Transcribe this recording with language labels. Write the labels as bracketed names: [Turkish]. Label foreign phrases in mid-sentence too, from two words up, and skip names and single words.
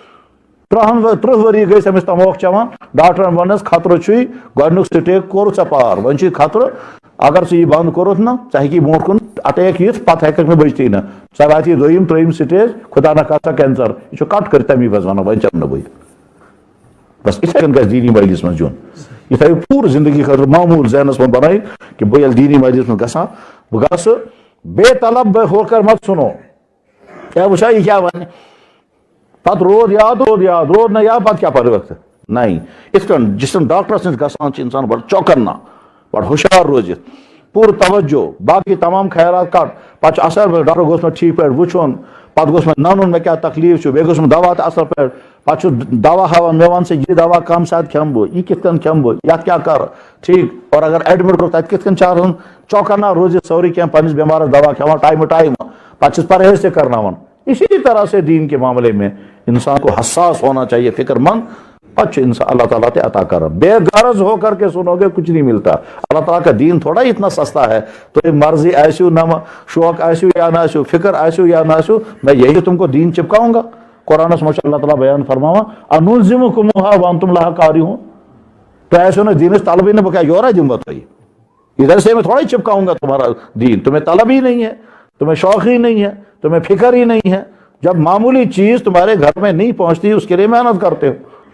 [Kashmiri] 30 ؤری گٔے أمِس تموکھ چٮ۪وان ڈاکٹرن ووٚننس خطرٕ چھُے گۄڈنیُک سٹیج کوٚر ژےٚ پار وۄنۍ چھُے خطرٕ اگر ژٕ یہِ بنٛد کوٚرُتھ نہ ژٕ ہیٚکی برونٛٹھ کُن اٹیک یِتھ پتہٕ ہٮ۪ککھ نہٕ بٔچتھٕے نہٕ ژےٚ واتی دوٚیِم ترٛیٚیِم سٹیج خدا نخواستہ کینسر یہِ چھُ کٹ کٔرِتھ تمی پتہٕ ونان وۄنۍ چٮ۪مہٕ نہٕ بہٕ بس یِتھے کٔنۍ گژھِ دیٖنی مجلس منٛز دیُن یہِ تھٲیِو پوٗرٕ زندگی خٲطرٕ معموٗل ذہنس منٛز بنٲیِتھ کہِ بہٕ ییٚلہِ دیٖنی مجلس منٛز گژھان بہٕ گژھٕ بے طلب [Urdu] بے ہو کر مت سُنو [Kashmiri] کیٛاہ وٕچھا یہِ کیٛاہ وَنہِ پتہٕ روٗد یاد نہٕ یاد پتہٕ کیٛاہ پرٕ وقتہٕ نہیں یِتھ کٔنۍ جِس دِن ڈاکٹرس نِش گژھان چھُ انسان بڑٕ چوکنا بڑٕ ہُشیار روزِتھ پوٗرٕ توجہ باقٕے تمام خیالات کٹ پتہٕ چھُ اصل پٲٹھۍ ڈاکٹر گوٚژھ مےٚ ٹھیٖک پٲٹھۍ وٕچھُن پتہٕ گوٚژھ مےٚ ننُن مےٚ کیٛاہ تکلیٖف چھُ بیٚیہِ گوٚژھ مےٚ دوا تہِ اصل پٲٹھۍ پتہٕ چھُ دوا ہاوان مےٚ ون سا یہِ دوا کم ساتہٕ کھٮ۪مہٕ بہٕ یہِ کِتھ کٔنۍ کھٮ۪مہٕ بہٕ یتھ کیٛاہ کرٕ ٹھیٖک اور اگر ایڈمٹ کوٚر تتہِ کِتھ کٔنۍ چھُ آسان چوکنا روزِتھ سورُے کینٛہہ پننِس بٮ۪مارس دوا کھٮ۪وان ٹایمہٕ ٹایمہٕ پتہٕ چھِس پرہیز تہِ کرناوان [Urdu] اسی طرح سے دین کے معاملے میں انسان کو حساس ہونا چاہیے فکر مند [Kashmiri] پتہ انسان اللہ تعالیٰ تے عطا [Urdu] کر بے غرض ہو کر کے سنو گے کچھ نہیں ملتا اللہ تعالیٰ کا دین تھوڑا اتنا سستا ہے تو [Kashmiri] مرضی آسو نہ شوق آسو یا نہ آسو فکر آسو یا نہ آسو [Urdu] میں یہی تم کو دین چپکاؤں گا قرآن میں اللہ تعالیٰ بیان فرماوا [Arabic] انلزمکموہا وانتم لہا کارہون [Urdu] تو ایسے نا دین طلب ہی نہ بکا یورا دوں تو ادھر سے میں تھوڑا ہی چپکاؤں گا تمہارا دین تمہیں طلب ہی نہیں ہے تمہیں شوق ہی نہیں ہے تمہیں فکر ہی نہیں ہے جب معمولی چیز تمہارے گھر میں نہیں پہنچتی اس کے لیے محنت کرتے ہو